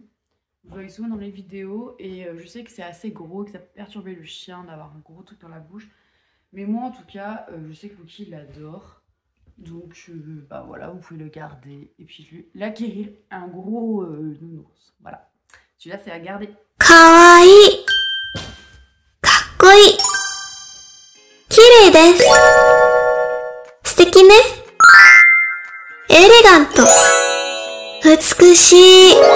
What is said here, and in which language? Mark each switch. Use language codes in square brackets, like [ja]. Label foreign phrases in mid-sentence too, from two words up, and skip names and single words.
[fr] Vous voyez souvent dans les vidéos et je sais que c'est assez gros et que ça peut perturber le chien d'avoir un gros truc dans la bouche. Mais moi en tout cas, je sais que Lucky l'adore. Donc bah voilà, vous pouvez le garder et puis l'acquérir un gros nounours. Voilà, celui-là c'est à garder. [ja] 可愛い。かっこいい. 綺麗です。素敵ね? Eleganto. Utsukushii.